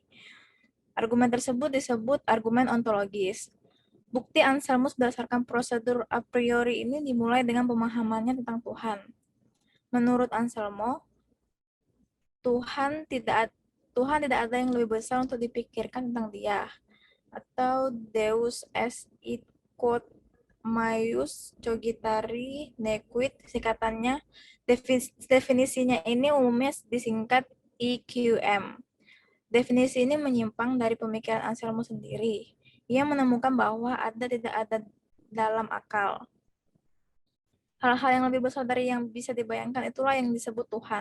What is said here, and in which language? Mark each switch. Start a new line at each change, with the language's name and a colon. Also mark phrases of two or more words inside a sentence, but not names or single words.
Indonesian: Argumen tersebut disebut argumen ontologis. Bukti Anselmus berdasarkan prosedur a priori ini dimulai dengan pemahamannya tentang Tuhan. Menurut Anselmo, Tuhan tidak ada yang lebih besar untuk dipikirkan tentang Dia, atau
Latin: Deus est id quod maius cogitari nequit,
Indonesian: singkatannya. Definisinya ini umumnya disingkat EQM. Definisi ini menyimpang dari pemikiran Anselmus sendiri. Ia menemukan bahwa ada tidak ada dalam akal. Hal-hal yang lebih besar dari yang bisa dibayangkan itulah yang disebut Tuhan.